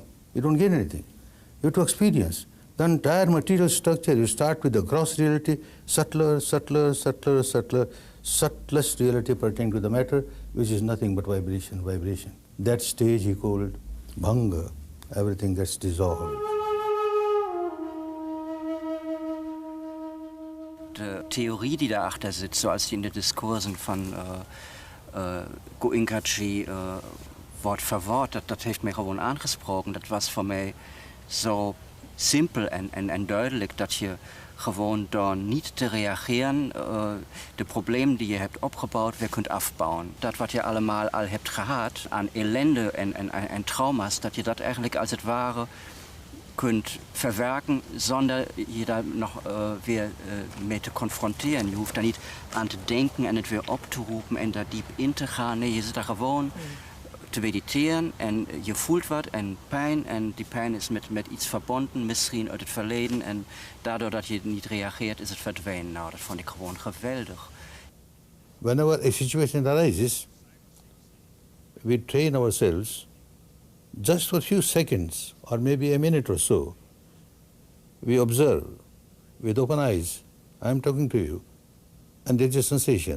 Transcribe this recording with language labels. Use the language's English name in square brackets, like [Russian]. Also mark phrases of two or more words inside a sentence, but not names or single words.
[English] You don't gain anything. You have to experience. The entire material structure, you start with the gross reality, subtler, subtler, subtler, subtler, subtlest reality pertaining to the matter, which is nothing but vibration, vibration. That stage he called bhanga, everything gets dissolved. [German] Die Theorie, die daarachter sitzt, so als die in den Diskursen von Goenka Wort für Wort, [Dutch] dat heeft mij gewoon aangesproken. Dat was voor mij zo simpel en duidelijk dat je gewoon door niet te reageren de problemen die je hebt opgebouwd weer kunt afbouwen. Dat wat je allemaal al hebt gehad aan ellende en trauma's, dat je dat eigenlijk als het ware kunt verwerken zonder je daar nog weer mee te confronteren. Je hoeft daar niet aan te denken en het weer op te roepen en daar diep in te gaan. Nee, je zit daar gewoon te mediteren en je voelt wat en die pijn is met iets verbonden, misschien uit het verleden en daardoor dat je niet reageert is het verdwenen. Nou, dat vond ik gewoon geweldig. [English] Whenever a situation arises, we train ourselves just for a few seconds or maybe a minute or so. We observe with open eyes, I am talking to you, and there is a sensation.